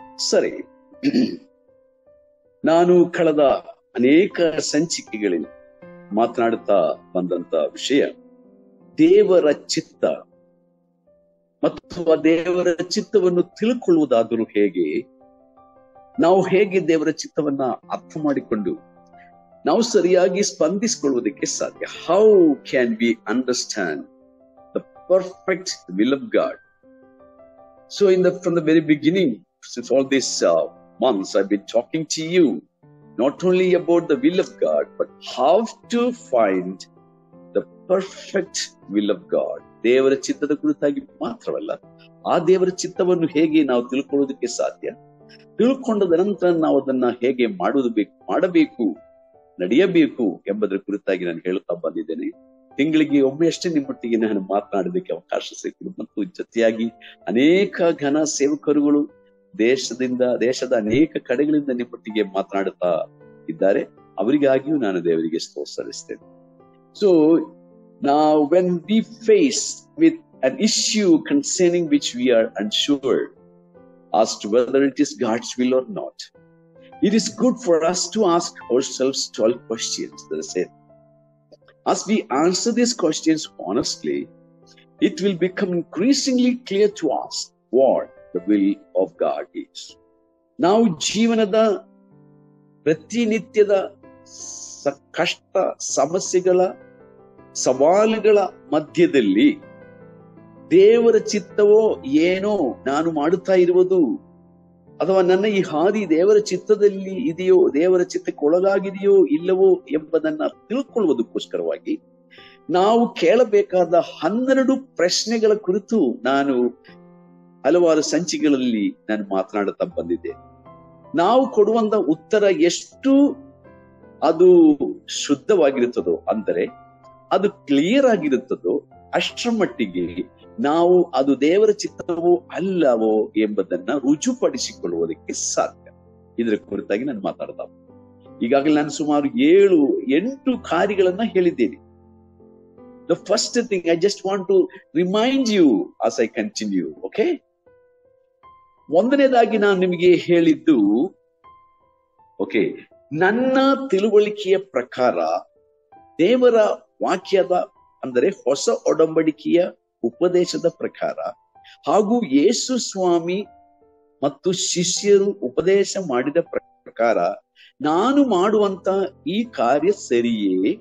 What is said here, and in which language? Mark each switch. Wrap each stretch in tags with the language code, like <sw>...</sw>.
<kn>ಸರಿ, ನಾನು ಕಳೆದ ಅನೇಕ ಸಂಚಿಕೆಗಳಲ್ಲಿ ಮಾತನಾಡುತ್ತಾ ಬಂದಂತ ವಿಷಯ ದೇವರ ಚಿತ್ತ ಮತ್ತು ಆ ದೇವರ ಚಿತ್ತವನ್ನು ತಿಳ್ಕೊಳ್ಳುವುದಾದರೂ ಹೇಗೆ, ನಾವು ಹೇಗೆ ದೇವರ ಚಿತ್ತವನ್ನ ಅರ್ಥ ಮಾಡಿಕೊಂಡು ನಾವು ಸರಿಯಾಗಿ ಸ್ಪಂದಿಸಿಕೊಳ್ಳುವುದಕ್ಕೆ ಸಾಧ್ಯ.</kn> <en>How can we understand the perfect will of God? So from the very beginning, since all these months I've been talking to you not only about the will of God, but how to find the perfect will of God.</en> <kn>ದೇವರ ಚಿತ್ತದ ಕುರಿತಾಗಿ ಮಾತ್ರವಲ್ಲ, ಆ ದೇವರ ಚಿತ್ತವನ್ನು ಹೇಗೆ ನಾವು ತಿಳ್ಕೊಳ್ಳೋದಕ್ಕೆ ಸಾಧ್ಯ, ತಿಳ್ಕೊಂಡದ ನಂತರ ನಾವು ಅದನ್ನ ಹೇಗೆ ಮಾಡಬೇಕು, ನಡೆಯಬೇಕು ಎಂಬುದರ ಕುರಿತಾಗಿ ನಾನು ಹೇಳುತ್ತಾ ಬಂದಿದ್ದೇನೆ. ತಿಂಗಳಿಗೆ ಒಮ್ಮೆ ಅಷ್ಟೇ ನಿಮ್ಮೊಟ್ಟಿಗೆ ನಾನು ಮಾತನಾಡೋದಕ್ಕೆ ಅವಕಾಶ ಸಿಕ್ಕಿದೆ ಮತ್ತು ಜೊತೆಯಾಗಿ ಅನೇಕ ಘನ ಸೇವಕರುಗಳು ದೇಶದ ಅನೇಕ ಕಡೆಗಳಿಂದ ನಿಮ್ಮೊಟ್ಟಿಗೆ ಮಾತನಾಡುತ್ತಾ ಇದ್ದಾರೆ. ಅವರಿಗಾಗಿಯೂ ನಾನು ದೇವರಿಗೆ ಸ್ತೋತ್ರ ಸಲ್ಲಿಸ್ತೇನೆ.</kn> <en>So now when we face with an issue concerning which we are unsure as to whether it is God's will or not, it is good for us to ask ourselves 12 questions. That is it. As we answer these questions honestly, it will become increasingly clear to us what the will of God is.</en> <kn>ನಾವು ಜೀವನದ ಪ್ರತಿನಿತ್ಯದ ಕಷ್ಟ, ಸಮಸ್ಯೆಗಳ, ಸವಾಲುಗಳ ಮಧ್ಯದಲ್ಲಿ ದೇವರ ಚಿತ್ತವೋ ಏನೋ ನಾನು ಮಾಡುತ್ತಾ ಇರುವುದು, ಅಥವಾ ನನ್ನ ಈ ಹಾದಿ ದೇವರ ಚಿತ್ತದಲ್ಲಿ ಇದೆಯೋ, ದೇವರ ಚಿತ್ತಕ್ಕೆ ಒಳಗಾಗಿದೆಯೋ ಇಲ್ಲವೋ ಎಂಬುದನ್ನ ತಿಳ್ಕೊಳ್ಳುವುದಕ್ಕೋಸ್ಕರವಾಗಿ ನಾವು ಕೇಳಬೇಕಾದ 12 ಪ್ರಶ್ನೆಗಳ ಕುರಿತು ನಾನು ಹಲವಾರು ಸಂಚಿಕೆಗಳಲ್ಲಿ ನಾನು ಮಾತನಾಡುತ್ತಾ ಬಂದಿದ್ದೇನೆ. ನಾವು ಕೊಡುವಂತ ಉತ್ತರ ಎಷ್ಟು ಅದು ಶುದ್ಧವಾಗಿರುತ್ತದೋ, ಅಂದರೆ ಅದು ಕ್ಲಿಯರ್ ಆಗಿರುತ್ತದೋ, ಅಷ್ಟರ ಮಟ್ಟಿಗೆ ನಾವು ಅದು ದೇವರ ಚಿತ್ತವೋ ಅಲ್ಲವೋ ಎಂಬುದನ್ನ ರುಜುಪಡಿಸಿಕೊಳ್ಳುವುದಕ್ಕೆ ಸಾಧ್ಯ. ಇದರ ಕುರಿತಾಗಿ ನಾನು ಮಾತಾಡ್ತಾ ಈಗಾಗಲೇ ನಾನು ಸುಮಾರು 7-8 ಕಾರ್ಯಗಳನ್ನ ಹೇಳಿದ್ದೇನೆ.</kn> <en>The first thing I just want to remind you as I continue, okay?</en> <kn>ಒಂದನೇದಾಗಿ ನಾನು ನಿಮಗೆ ಹೇಳಿದ್ದು, ಓಕೆ, ನನ್ನ ತಿಳುವಳಿಕೆಯ ಪ್ರಕಾರ ದೇವರ ವಾಕ್ಯದ, ಅಂದರೆ ಹೊಸ ಒಡಂಬಡಿಕೆಯ ಉಪದೇಶದ ಪ್ರಕಾರ ಹಾಗೂ ಯೇಸು ಸ್ವಾಮಿ ಮತ್ತು ಶಿಷ್ಯರು ಉಪದೇಶ ಮಾಡಿದ ಪ್ರಕಾರ ನಾನು ಮಾಡುವಂತ ಈ ಕಾರ್ಯ ಸರಿಯೇ,</kn>